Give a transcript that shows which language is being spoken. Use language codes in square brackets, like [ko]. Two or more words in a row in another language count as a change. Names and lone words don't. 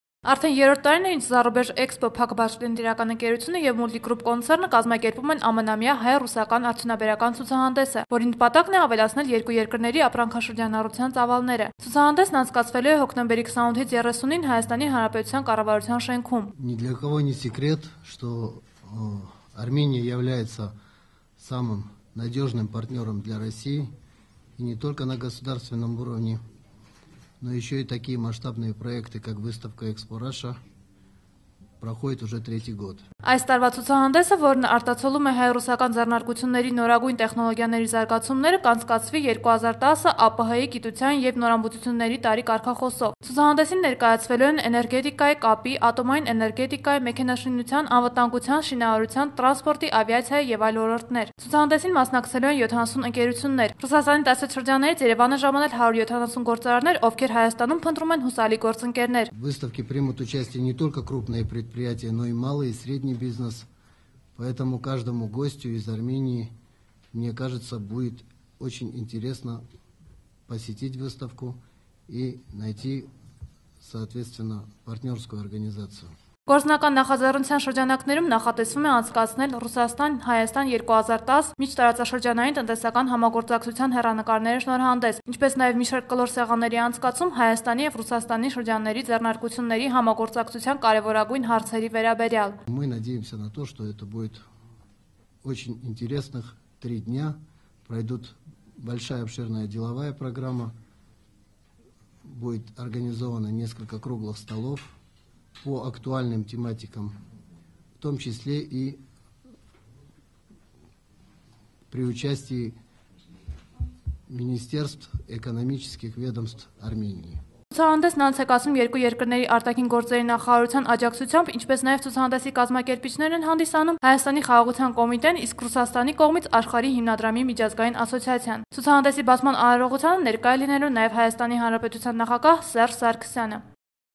[hy] Արդեն երրորդ տարին է, ինչ Զառոբեժ Էքսպո փակաբաժնետիրական ընկերությունը եւ Մուլտիգրուպ կոնցեռնը կազմակերպում են ամենամյա հայ-ռուսական արդյունաբերական ցուցահանդեսը, որի նպատակն է ավելացնել երկու երկրների ապրանքաշրջանառության ծավալները։ Ցուցահանդեսն անցկացվելու է հոկտեմբերի 28-ից 30-ին Հայաստանի Հանրապետության կառավարության շենքում։ [ru] Ни для кого не секрет, что Армения является самым надежным партнером для России, и не только на государственном уровне, но еще и такие масштабные проекты, как выставка «Экспо Раша», проходит уже третий год. [hy] Այս տարվա ցուցահանդեսը, որն արտացոլում է հայ-ռուսական ձեռնարկությունների նորագույն տեխնոլոգիաների զարգացումները, կանցկացվի 2010 ԱՊՀ-ի գիտության եւ նորամուծությունների տարի կարգախոսով։ Ցուցահանդեսին ներկայացվելու են էներգետիկայի, կապի, ատոմային էներգետիկայի, մեքենաշինության, անվտանգության, շինարարության, տրանսպորտի, ավիացիայի եւ այլ ոլորտներ։ Ցուցահանդեսին մասնակցելու են 70 ընկերություններ։ Ռուսաստանի 10 շրջաններից Երևան են ժամանել 170 գործարարներ, ովքեր Հայաստանում փնտրում են հուսալի գործընկերներ։ [ru] В выставке примут участие не только крупные предприятия, но и малый и средний бизнес. Поэтому каждому гостю из Армении, мне кажется, будет очень интересно посетить выставку и найти, соответственно, партнерскую организацию. [hy] Գործնական նախաձեռնության շրջանակներում նախատեսվում է անցկացնել Ռուսաստան-Հայաստան 2010 միջտարածաշրջանային տնտեսական համագործակցության հեռանկարների շնորհանդես, ինչպես նաև մի շարք կլոր սեղանների անցկացում Հայաստանի եւ Ռուսաստանի շրջանների ձեռնարկությունների համագործակցության կարևորագույն հարցերի վերաբերյալ։ [ru] Мы надеемся на то, что это будет очень интересных 3 дня. Пройдут большая обширная деловая программа, будет организовано несколько круглых столов по актуальным тематикам, в том числе и при участии министерств, экономических ведомств Армении. [hy] Ցուցահանդեսն անցկացում երկու երկրների արտաքին գործերի նախարարության աջակցությամբ, ինչպես նաև ցուցահանդեսի կազմակերպիչներն են հանդիսանում Հայաստանի խաղաղության կոմիտեն, իսկ Ռուսաստանի կողմից Աշխարհի հիմնադրամի միջազգային ասոցիացիան։ Ցուցահանդեսի բացման արարողությանը ներկայ լինելու նաև Հայաստանի Հանրապետության նախագահ Սերժ Սարգսյանը։